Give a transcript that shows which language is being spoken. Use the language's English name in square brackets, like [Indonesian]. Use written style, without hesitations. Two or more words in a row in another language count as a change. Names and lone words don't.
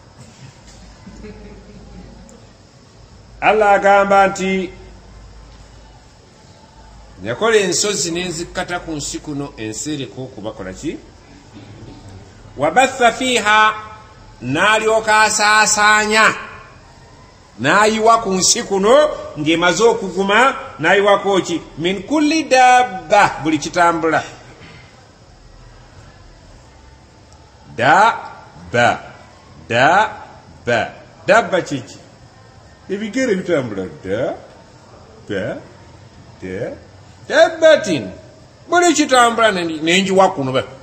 [Ganda] Allah agamba nti yakola ensozi n'enzikata ku nsi kuno ensereko okubakola ki [Arabic] وبث فيها [Ganda] n'alyoka asaasaanya n'ayiwa ku nsi kuno ng'emaze okuguma n'ayiwako ki [Arabic] من كل دابة [Ganda] buli kitambula dabba kiki ebigere bitambula dabbatin buli kitambula nenjiwa kuno